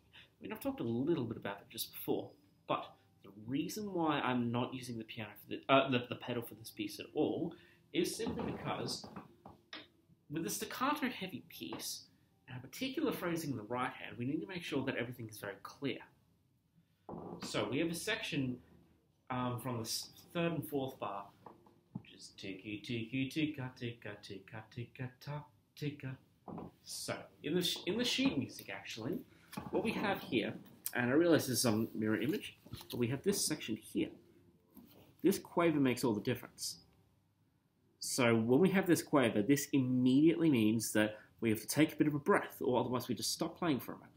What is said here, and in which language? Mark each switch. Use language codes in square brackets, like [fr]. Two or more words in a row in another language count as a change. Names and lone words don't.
[en] I mean, I've talked a little bit about it just before, but the reason why I'm not using the piano for the pedal for this piece at all is simply because with a staccato-heavy piece, and a particular phrasing in the right hand, we need to make sure that everything is very clear. So we have a section from the third and fourth bar, which is tiki tiki tika tika tika tika ta tika. So in the sheet music, actually, what we have here, and I realize this is some mirror image, but we have this section here. This quaver makes all the difference. So when we have this quaver, this immediately means that we have to take a bit of a breath, or otherwise we just stop playing for a moment.